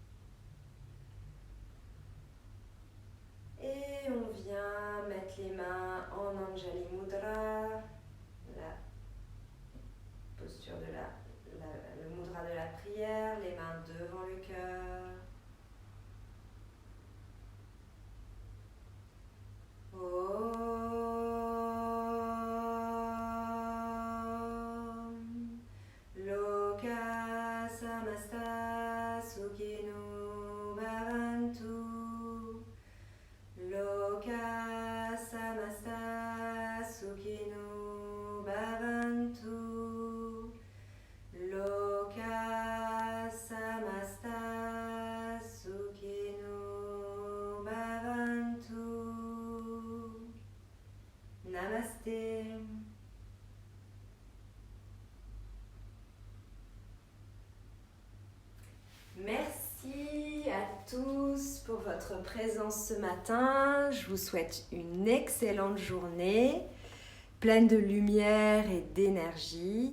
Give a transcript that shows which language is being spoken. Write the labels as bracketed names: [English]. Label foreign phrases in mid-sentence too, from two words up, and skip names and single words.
[French] Et on vient mettre les mains en [Sanskrit] Anjali Mudra, [French] la posture de le mudra de la prière, les mains devant le cœur. [Sanskrit] Loka samasta sukhino bhavantu. Loka samasta sukhino bhavantu. Loka samasta sukhino bhavantu. [French] Namasté. Merci à tous pour votre présence ce matin. Je vous souhaite une excellente journée, pleine de lumière et d'énergie.